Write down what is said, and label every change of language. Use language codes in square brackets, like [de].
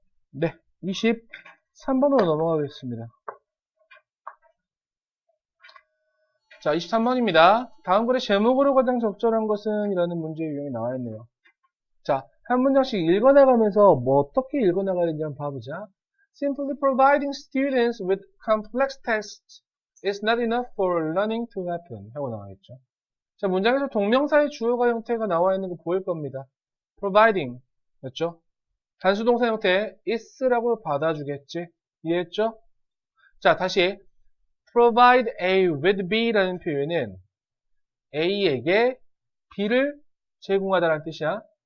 [ko] 네, 23번으로 넘어가겠습니다. 자, 23번입니다. 다음 글의 제목으로 가장 적절한 것은? 이라는 문제 유형이 나와 있네요. 자, 한 문장씩 읽어나가면서 뭐 어떻게 읽어나가야 되는지 한번 봐보자. [en] Simply providing students with complex tests is not enough for learning to happen [ko] 하고 나와있죠. 자, 문장에서 동명사의 주어가 형태가 나와 있는 거 보일 겁니다. providing 였죠. 단수동사 형태 is라고 받아주겠지. 이해했죠? 자, 다시 provide A with B라는 표현은 A에게 B를 제공하다라는 뜻이야.